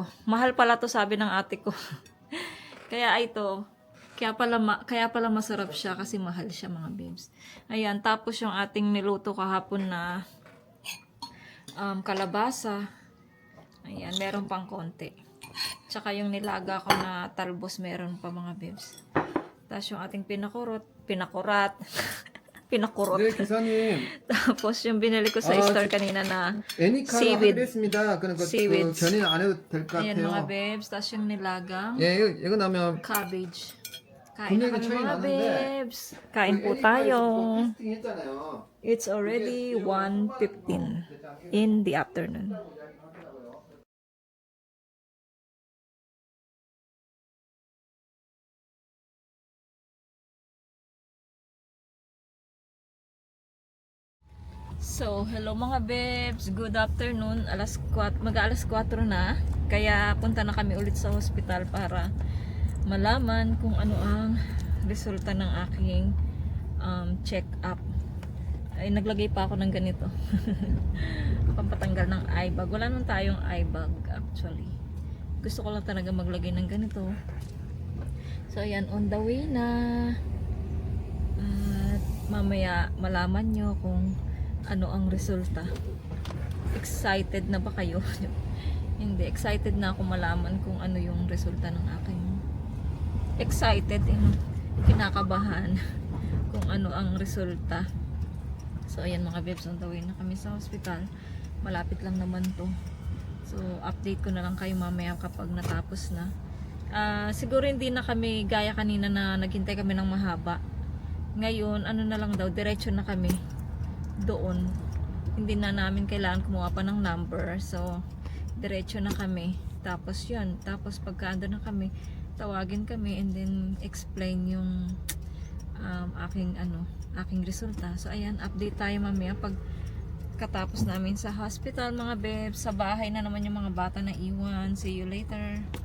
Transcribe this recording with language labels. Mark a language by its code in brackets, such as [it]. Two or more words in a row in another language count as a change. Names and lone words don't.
[tl] Mahal pala to, sabi ng ate ko. Kaya ito, kaya pala masarap siya kasi mahal siya mga Bebs. Ayan, tapos yung ating niluto kahapon na kalabasa. Ayan, meron pang konti. Tsaka yung nilaga ko na talbos meron pa mga Bebs. Tapos yung ating pinakurot. [ko] 네, 기사님. [tl] Tapos yung binili ko sa store kanina na [ko] 애니카가 [tl] seaweed. [ko] 하기로 했습니다. 그러니까 [tl] Seaweed. [ko] 견인 안 해도 될 것 [tl] Ayan mga [ko] 같아요. [tl] Bebs. Tapos yung nilagang [ko] 예, 이거 나면 [tl] cabbage. Kain na [ko] 분명히 [tl] kami [ko] 차이 [tl] mga [ko] 나는데 [tl] Bebs. Kain po tayo. [ko] 캐스팅 했잖아요. [en] It's already 1:15 in the afternoon. So, hello [tl] mga Bebs. [en] Good afternoon. [tl] Mag-alas 4 na. Kaya punta na kami ulit sa hospital para malaman kung ano ang resulta ng aking check-up. Ay, naglagay pa ako ng ganito. Pampatanggal ng eye bag. Wala naman tayong eye bag actually. Gusto ko lang talaga maglagay ng ganito. So, ayan, [en] on the way na. [tl] At mamaya malaman nyo kung ano ang resulta. Excited na ba kayo? Hindi, excited na ako malaman kung ano yung resulta ng aking excited, kinakabahan kung ano ang resulta. So ayan mga Bebs, [en] on the way [tl] na kami sa hospital. Malapit lang naman to. So update ko na lang kayo mamaya kapag natapos na. Siguro hindi na kami gaya kanina na naghintay kami ng mahaba. Ngayon, ano na lang daw, diretso na kami doon. Hindi na namin kailangan kumuha pa ng number. So, diretso na kami. Tapos yun. Tapos pagka ando na kami, tawagin kami [en] and then [tl] explain yung aking resulta. So ayan, update tayo mamaya pag katapos namin sa hospital mga bebs. Sa bahay na naman yung mga bata na iwan. [en] See you later.